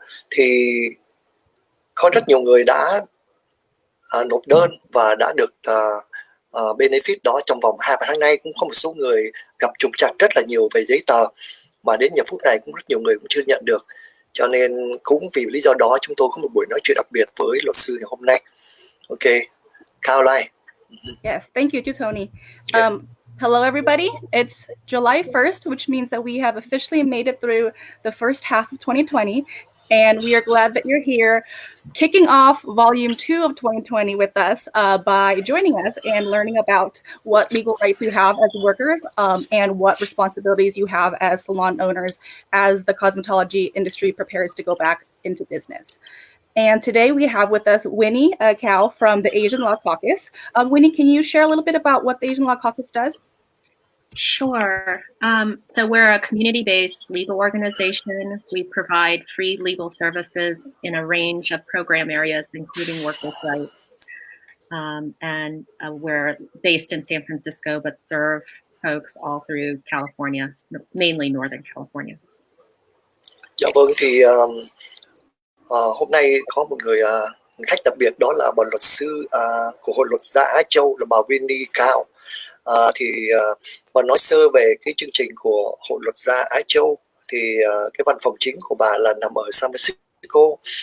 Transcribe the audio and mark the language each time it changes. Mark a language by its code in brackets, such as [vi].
[vi] Thì có rất nhiều người đã nộp đơn và đã được benefit đó trong vòng 2-3 tháng nay. Cũng có một số người gặp trục trặc rất là nhiều về giấy tờ mà đến giờ phút này cũng rất nhiều người cũng chưa nhận được. Cho nên cũng vì lý do đó chúng tôi có một buổi nói chuyện đặc biệt với luật sư ngày hôm nay. [en] Ok, Caroline. Yes, thank you to Tony. Hello everybody, it's July 1st, which means that we have officially made it through the first half of 2020, and we are glad that you're here, kicking off volume 2 of 2020 with us by joining us and learning about what legal rights you have as workers and what responsibilities you have as salon owners as the cosmetology industry prepares to go back into business. And today we have with us Winnie Kao from the Asian Law Caucus. Winnie, can you share a little bit about what the Asian Law Caucus does? Sure. So we're a community-based legal organization. We provide free legal services in a range of program areas, including workers' rights. And we're based in San Francisco, but serve folks all through California, mainly Northern California. [vi] Dạ vâng, thì hôm nay có một người khách đặc biệt, đó là bà luật sư của Hội luật gia Á Châu, là bà Winnie Kao. Bà nói sơ về cái chương trình của Hội luật gia Á Châu. Thì cái văn phòng chính của bà là nằm ở San Francisco.